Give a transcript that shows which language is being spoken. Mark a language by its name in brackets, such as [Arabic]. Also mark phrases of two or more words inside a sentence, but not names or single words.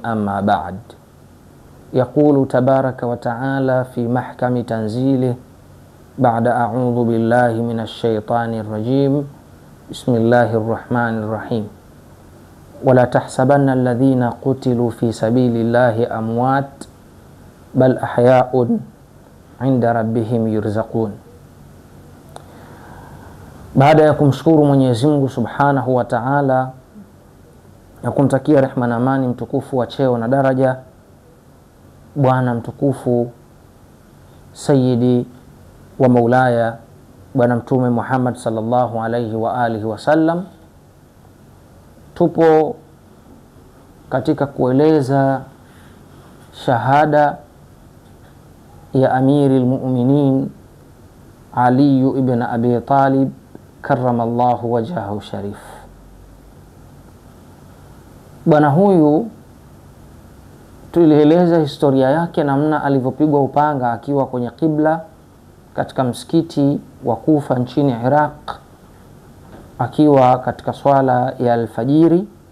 [Arabic] أما بعد، يقول تبارك وتعالى في محكم تنزيله بعد أعوذ بالله من الشيطان الرجيم بسم الله الرحمن الرحيم: ولا تحسبن الذين قتلوا في سبيل الله أموات بل أحياء عند ربهم يرزقون. [Swahili] Baada ya kumshukuru Mwenyezi Mungu [Arabic] سبحانه وتعالى [Swahili] na kumtakia rehema na amani mtukufu wa cheo na daraja bwana mtukufu [Arabic] سيدي ومولاي [Swahili] bwana Mtume Muhammad [Arabic] صلى الله عليه وآله وسلم, [Swahili] tupo katika kueleza shahada ya Amiril Mu'minin Ali ibn Abi Talib [Arabic] كرم الله وجهه الشريف. [Swahili] Bwana huyu tulieleza historia yake, namna alivyopigwa upanga akiwa kwenye kibla katika msikiti wa Kufa nchini Iraq, akiwa katika swala ya alfajiri.